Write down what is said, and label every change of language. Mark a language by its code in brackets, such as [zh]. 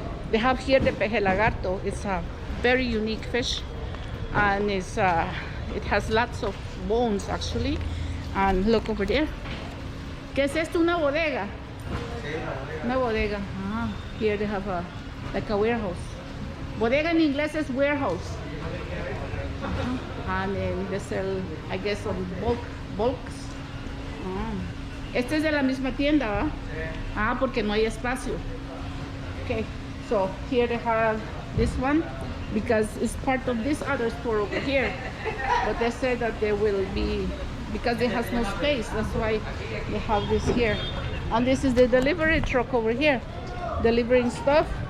[en] They have here the peje lagarto. It's a very unique fish, and it has lots of bones actually. And look over there. [es] ¿Qué es esto? Una bodega. Una bodega. [en] Ah, here they have like a warehouse. Bodega in inglés is warehouse. And then they sell, I guess, some bulks. [es] Este es de la misma tienda, ¿va? Ah, porque no hay espacio. [en] Okay, so here they have this one because it's part of this other store over here. But they said that they will be, because it has no space, that's why they have this here. And this is the delivery truck over here, delivering stuff.